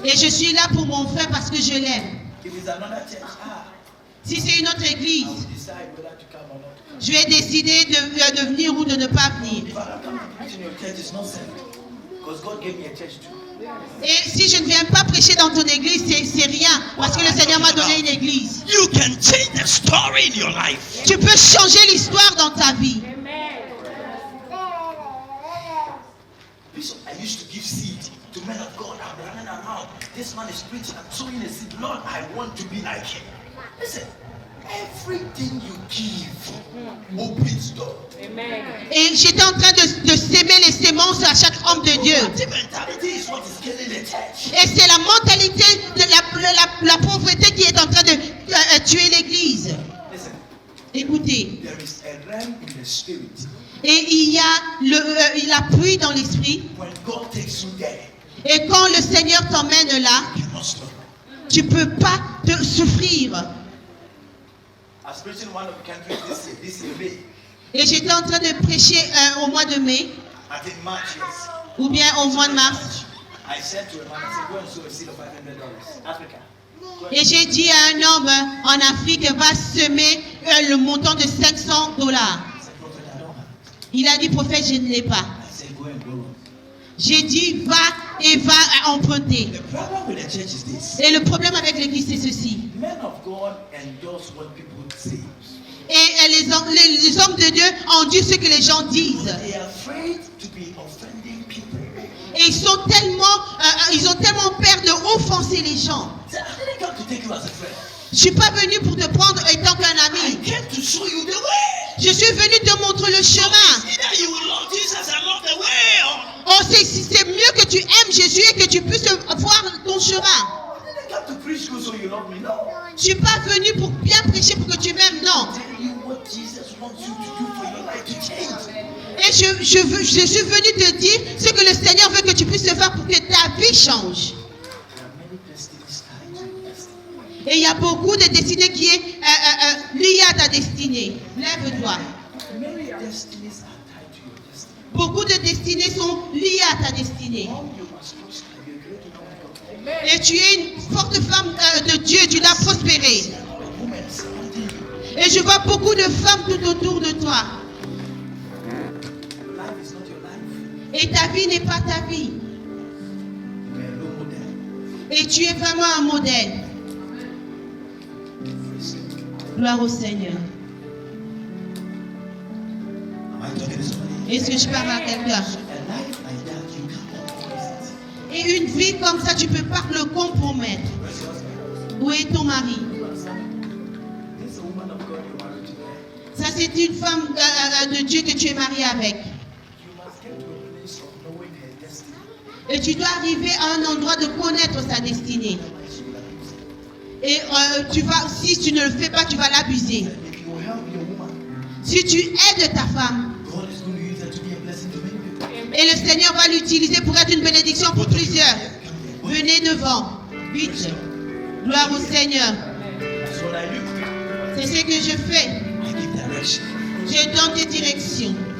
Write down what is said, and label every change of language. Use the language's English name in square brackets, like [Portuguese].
[French] Et je suis là pour mon frère parce que je l'aime. [English] If it's another church, [French] Si c'est une autre [English] I [French] église, [English] will decide whether to come or not. [French] je vais décider de venir ou de ne pas venir. [English] If I don't come to preach in your church, it's not simple. Because God gave me a church too. [French] Et si je ne viens pas prêcher dans ton église, c'est rien. Parce que le Seigneur m'a donné une église. [English] You can change the story in your life. [French] Tu peux changer l'histoire dans ta vie. [English] Bishop, I used to give seed to men of God. I'm running around. This man is preaching. I'm sowing a seed. Lord, I want to be like him. Listen, everything you give opens door. [French] Et j'étais en train de s'aimer les sémences à chaque homme de Dieu. [English] The mentality is what is killing the church. [French] Et c'est la mentalité de la pauvreté qui est en train de tuer l'église. [English] Listen, [French] Écoutez. [English] there is a realm in the spirit. [French] Et il y a la pluie dans l'esprit. [English] When God takes you there, [French] Et quand le Seigneur t'emmène là, [English] you cannot stop. [French] tu ne peux pas te souffrir. [English] I was preaching in one of the countries this year, May. [French] Et j'étais en train de prêcher au mois de mai, [English] I think March, yes. [French] ou bien au mois de mars. [English] I said to a man, I said, go and sow a seed of $500. Africa. [French] Et j'ai dit à un homme en Afrique, va semer le montant de $500. [English] I said, Prophet, I don't have it. [French] Il a dit, prophète, je ne l'ai pas. [English] I said, go and borrow. [French] J'ai dit, va et va emprunter. [English] The problem with the church is this. [French] Et le problème avec l'église, c'est ceci. [English] Men of God endorse what people say. [French] Et les hommes de Dieu ont dit ce que les gens disent. [English] They are afraid to be offending people. [French] Et ils ont tellement peur de offenser les gens. [English] Say, I didn't come to take you as a friend. [French] Je suis pas venu pour te prendre étant qu'un [English] I [French] ami. [English] came to show you the way. [French] Je suis venu te montrer le chemin. [English] Either you will love Jesus along the way or [French] Oh, c'est mieux que tu aimes Jésus et que tu puisses voir ton chemin. [English] I didn't come to preach you so you love me. No. [French] Je suis pas venu pour bien prêcher pour que tu m'aimes, non. [English] Tell you what Jesus wants you to do for your life to change. [French] Et je suis venu te dire ce que le Seigneur veut que tu puisses faire pour que ta vie change. [English] There are many destinies tied to your destiny. [French] Et il y a beaucoup de destinées qui est liées à ta destinée. Lève-toi. [English] Many destinies are tied to your destiny. [French] Beaucoup de destinées sont liées à ta destinée. [English] All you must prosper. You're a great woman of God. [French] Et tu es une forte femme de Dieu, tu dois prospérer. [English] A woman surrounding you. [French] Et je vois beaucoup de femmes tout autour de toi. [English] Your life is not your life. [French] Et ta vie n'est pas ta vie. [English] You're a role model. [French] Et tu es vraiment un modèle. [English] Praise God. [French] Gloire au Seigneur. [English] Am I talking to somebody? [French] Est-ce que je parle à quelqu'un? [English] A life like that, you can't compromise it. [French] Et une vie comme ça, tu ne peux pas le compromettre. [English] Where's your husband? [French] Où est ton mari? [English] This is a woman of God you're married to. [French] Ça, c'est une femme de Dieu que tu es marié avec. [English] You must get to a place of knowing her destiny. [French] Et tu dois arriver à un endroit de connaître sa destinée. [English] Otherwise, you will abuse it. [French] Et si tu ne le fais pas, tu vas l'abuser. [English] If you help your woman, [French] Si tu aides ta femme, [English] God is going to use her to be a blessing to many people. [French] et le Seigneur va l'utiliser pour être une bénédiction pour plusieurs. [English] Come here. [French] Venez devant, vite. Gloire au Seigneur. [English] That's what I do. [French] C'est ce que je fais. [English] I give direction. [French] Je donne des directions.